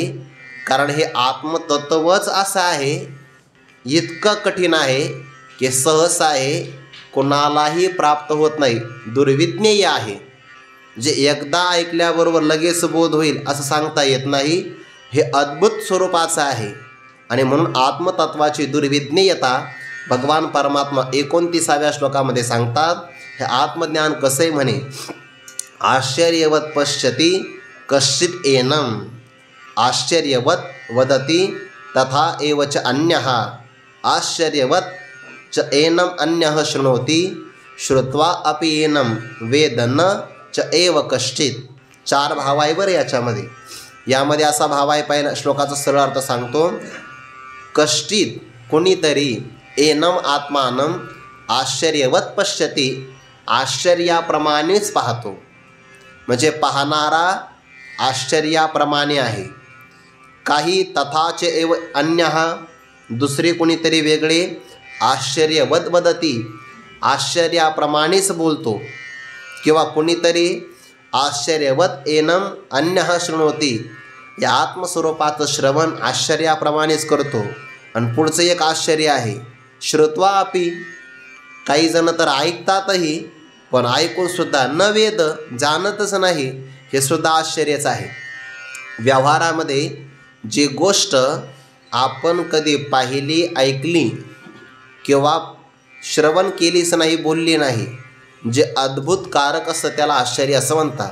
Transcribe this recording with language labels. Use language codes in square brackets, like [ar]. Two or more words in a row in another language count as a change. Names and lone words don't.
[mr] कारण हे आत्मतत्वच असं आहे, इतकं कठीण आहे की सहसा आहे, कोणालाही प्राप्त होत नाही, दुर्विज्ञेय आहे. जे एकदा ऐकल्याबरोबर लगेच बोध होईल असं सांगता येत नाही. हे अद्भुत स्वरूपाचं आहे. आणि म्हणून आत्मतत्वाची दुर्विज्ञेयता भगवान परमात्मा 29व्या श्लोकामध्ये सांगतात. हे आत्मज्ञान कसे म्हणे, [sa] आश्चर्यवत पश्यति कश्चित एनम, आश्चर्यवत वदति तथा एव च अन्यः, आश्चर्यवत च एनम अन्यः शृणोति, श्रुत्वा अपि एनम वेद न च एव कश्चित. [mr] 4 भाव आहे बरं याच्यामध्ये. यामध्ये असा भाव आहे, पहिला श्लोकाचा सरळ अर्थ सांगतो, कश्चित कोणीतरी, [sa] एनम आत्मानम आश्चर्यवत पश्यति, [mr] आश्चर्याप्रमाणेच पाहतो. म्हणजे पाहणारा आश्चर्याप्रमाणे आहे. [sa] काही तथाच एव अन्यः, [mr] दुसरे कोणीतरी वेगळे, [sa] आश्चर्यवत वदती, [mr] आश्चर्याप्रमाणेच बोलतो. किंवा कोणीतरी [sa] आश्चर्यवत एनम अन्यः शृणोती, [mr] या आत्मस्वरूपाचं श्रवण आश्चर्याप्रमाणेच करतो. आणि पुढचं एक आश्चर्य आहे, [sa] श्रुत्वा अपि, [mr] काही जण तर ऐकतातही पण ऐकून सुद्धा [sa] न वेद, [mr] जाणतच नाही, हे सुद्धा आश्चर्यच आहे. व्यवहारामध्ये जी गोष्ट आपण कधी पाहिली, ऐकली किंवा श्रवण केलीच नाही, बोलली नाही, जे अद्भुत कारक असतं त्याला आश्चर्य असं म्हणतात.